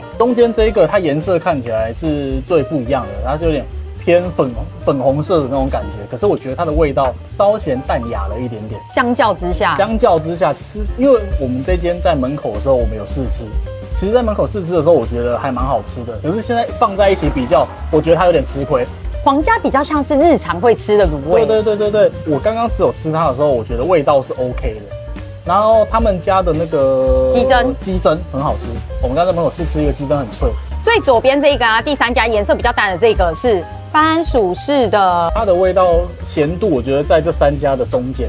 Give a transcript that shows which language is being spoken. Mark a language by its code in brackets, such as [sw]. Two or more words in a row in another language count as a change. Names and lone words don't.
[zh] 中間這個它顏色看起來是最不一樣的，它是有點偏粉紅色的那種感覺，可是我覺得它的味道稍顯淡雅了一點點。相較之下，其實因為我們這間在門口的時候，我們有試吃。其實，在門口試吃的時候，我覺得還蠻好吃的。可是現在放在一起比較，我覺得它有點吃虧。皇家比較像是日常會吃的滷味。對，我剛剛只有吃它的時候，我覺得味道是 OK 的。然後他們家的那個雞胗很好吃。我們剛才在門口試吃一個雞胗很脆。最左邊這個啊，第3家顏色比較淡的這個是番薯市的，它的味道鹹度我覺得在這3家的中間。